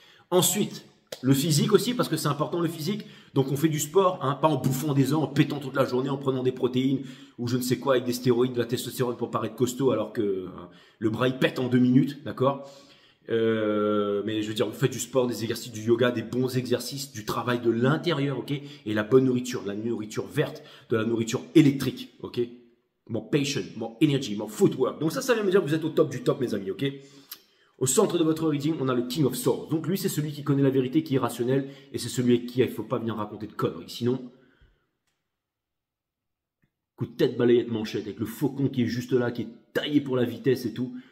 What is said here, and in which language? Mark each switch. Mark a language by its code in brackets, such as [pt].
[fr] Ensuite, le physique aussi, parce que c'est important le physique. Donc on fait du sport, hein, pas en bouffant des œufs, en pétant toute la journée, en prenant des protéines ou je ne sais quoi avec des stéroïdes, de la testostérone pour paraître costaud alors que le bras il pète en 2 minutes, d'accord. Mais je veux dire, vous faites du sport, des exercices, du yoga, des bons exercices, du travail de l'intérieur, ok, et la bonne nourriture, de la nourriture verte, de la nourriture électrique, ok. [en] More passion, more energy, more footwork. [fr] Donc ça vient me dire que vous êtes au top du top, mes amis, ok. Au centre de votre reading, on a le King of Swords. Donc lui, c'est celui qui connaît la vérité, qui est rationnel, et c'est celui avec qui il ne faut pas venir raconter de conneries. Sinon, coup de tête, balayette, manchette, avec le faucon qui est juste là, qui est taillé pour la vitesse et tout.